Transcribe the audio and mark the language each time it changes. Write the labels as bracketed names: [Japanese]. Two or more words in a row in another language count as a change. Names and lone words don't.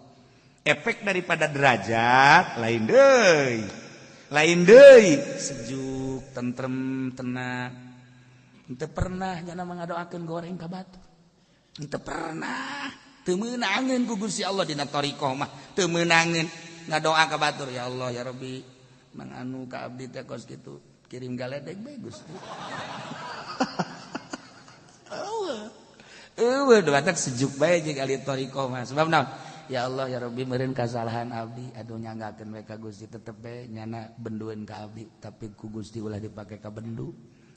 [Sundanese] Efek daripada derajat lain deui. Lain deui sejuk, tentrem, tenang. Henteu pernah nyana ngadoakeun goreng ka batur. Henteu pernah. Teu meunangeun ku Gusti Allah dina thariqah mah. Teu meunangeun ngadoa ka batur, [Arabic] يا الله يا ربي, [Sundanese] manganu ka abdi teh kos kitu kirim galedeg bae Gusti. Eueuh batak sejuk bae jeung ahli thariqah mah. Sebab naon? [Arabic] يا الله يا ربي [Sundanese] meureun kasalahan abdi atuh nyanggakeun we ka Gusti tetep bae nyana bendueun ka abdi tapi ku Gusti ulah dipake ka bendu.